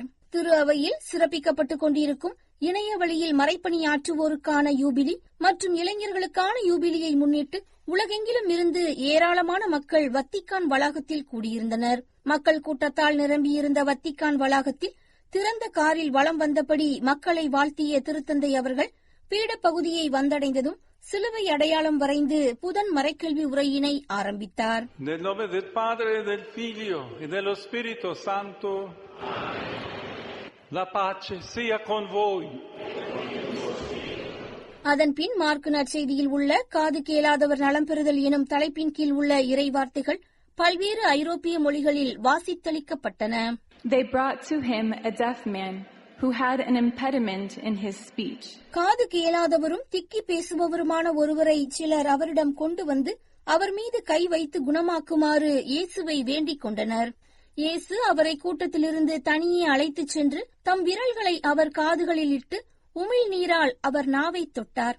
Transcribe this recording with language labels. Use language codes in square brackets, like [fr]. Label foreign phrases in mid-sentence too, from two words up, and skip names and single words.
[ta] திரு அவையில் சிறப்பிக்கப்பட்டுக் கொண்டிருக்கும் இணைய வழியில் மறைப்பணியாற்றுவோருக்கான யூபிலி மற்றும் இளைஞர்களுக்கான யூபிலியை முன்னிட்டு உலகெங்கிலும் இருந்து ஏராளமான மக்கள் வத்திக்கான் வளாகத்தில் கூடியிருந்தனர். மக்கள் கூட்டத்தால் நிரம்பியிருந்த வத்திக்கான் வளாகத்தில் திறந்த காரில் வலம் வந்தபடி மக்களை வாழ்த்திய திருத்தந்தை அவர்கள் பீடப்பகுதியை வந்தடைந்ததும் சிலுவை அடையாளம் வரைந்து புதன் மறைக்கல்வி உரையினை ஆரம்பித்தார். [it] Nel nome del Padre, del Figlio e dello Spirito Santo. La pace sia con voi. [ta] அதன்பின் மார்க்கு நற்செய்தியில் உள்ள காது கேளாதவர் நலம் பெறுதல் எனும் தலைப்பின் கீழ் உள்ள இறை வார்த்தைகள் பல்வேறு ஐரோப்பிய மொழிகளில் வாசித்தளிக்கப்பட்டன. [en] They brought to him a deaf man who had an impediment in his speech. [ta] காது கேளாதவரும் திக்கி பேசுபவருமான ஒருவரை சிலர் அவரிடம் கொண்டு வந்து அவர் மீது கை வைத்து குணமாக்குமாறு இயேசுவை வேண்டிக் கொண்டனர். இயேசு அவரை கூட்டத்திலிருந்து தனியே அழைத்துச் சென்று தம் விரல்களை அவர் காதுகளில் இட்டு உமிழ் நீரால் அவர் நாவை தொட்டார்.